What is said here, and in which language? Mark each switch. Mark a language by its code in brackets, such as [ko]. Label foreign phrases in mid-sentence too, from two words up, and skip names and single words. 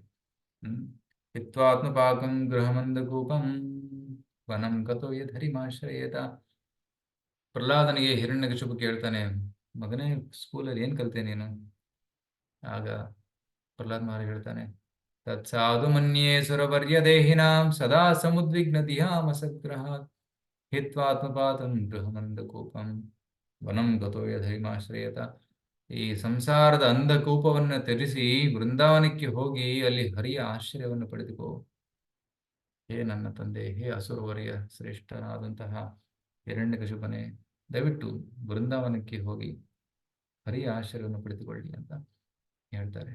[sa] ಹಿತ್ವಾತ್ಮಪಾಕಂ ಗೃಹಮಂದಕೂಪಂ ವನಂ ಗತೋ ಯದ್ಹರಿಮಾಶ್ರಯೇತ. [kn] ಪ್ರಹ್ಲಾದನಿಗೆ ಹಿರಣ್ಯಕಶಿಪು ಕೇಳ್ತಾನೆ, ಮಗನೇ ಸ್ಕೂಲಲ್ಲಿ ಏನ್ ಕಲ್ತೆ ನೀನು? ಆಗ ಪ್ರಹ್ಲಾದ್ ಮಹಾರಾಜ್ ಹೇಳ್ತಾನೆ, [sa] ತತ್ಸಾಧು ಮನ್ಯೇ ಸುರವರ್ಯ ದೇಹಿನಾಂ ಸದಾ ಸಮುದ್ವಿಗ್ನತಿಯಾಮಸಗ್ರಹ ಹಿತ್ವಾತ್ಮಪಾತಂ ಗೃಹಮಂದಕೂಪಂ ವನಂ ಗತೋ ಯದ್ಹರಿಮಾಶ್ರಯೇತ. [kn] ಈ ಸಂಸಾರದ ಅಂಧಕೂಪವನ್ನು ತ್ಯಜಿಸಿ ವೃಂದಾವನಕ್ಕೆ ಹೋಗಿ ಅಲ್ಲಿ ಹರಿಯ ಆಶ್ರಯವನ್ನು ಪಡೆದುಕೋ. ಹೇ ನನ್ನ ತಂದೆ, ಹೇ ಅಸುರವರ್ಯ ಶ್ರೇಷ್ಠನಾದಂತಹ ಹಿರಣ್ಯಕಶಿಪನೇ, ದಯವಿಟ್ಟು ವೃಂದಾವನಕ್ಕೆ ಹೋಗಿ ಹರಿಯ ಆಶ್ರಯವನ್ನು ಪಡೆದುಕೊಳ್ಳಿ ಅಂತ ಹೇಳ್ತಾರೆ.